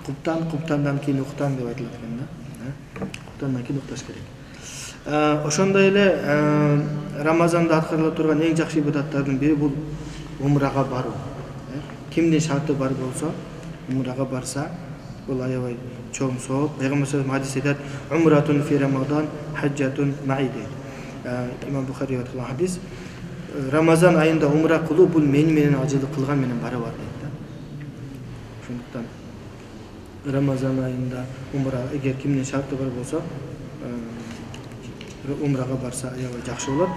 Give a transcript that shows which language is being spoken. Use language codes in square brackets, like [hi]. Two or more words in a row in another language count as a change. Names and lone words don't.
[ky] куптандан кийин уктан деп айтылат экен да. Куптандан кийин укташ керек. Ошондой эле Рамазанда аткарыла турган эң жакшы ибадаттардын бири бул умрага баруу. Кимдин шарты бар болсо, умрага барса, бул аябай чоң сооп. Пайгамбар [ar] صلى الله عليه وسلم [ky] хадис айтат: [ar] "عمرة في رمضان حجة معي" [ky] дейт. Имам Бухари айтқан хадис. Рамазан айында умра кылуу бул менен ажылык кылган менен барабар дейт да. Ошондуктан Рамазан айында умра эгер кимдин шарты бар болсо, умрага барса аябай жакшы болот.